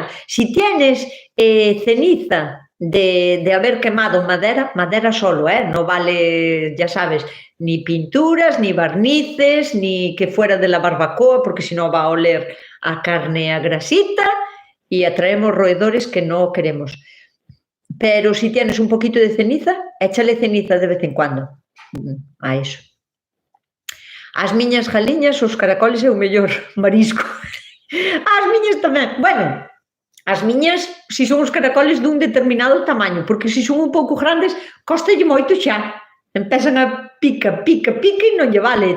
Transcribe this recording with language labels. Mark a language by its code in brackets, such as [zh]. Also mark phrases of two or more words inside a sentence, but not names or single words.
[es] Si tienes ceniza de haber quemado madera solo, no vale, ya sabes, ni pinturas, ni barnices, ni que fuera de la barbacoa, porque si no va a oler a carne a grasita y atraemos roedores que no queremos. Pero si tienes un poquito de ceniza, échale ceniza de vez en cuando a eso. [gl] As miñas galiñas, os caracoles é o mellor marisco. As miñas tamén. Bueno, as miñas, se son os caracoles dun determinado tamaño, porque se son un pouco grandes, costalle moito xa. Empezan a pica e non lle vale.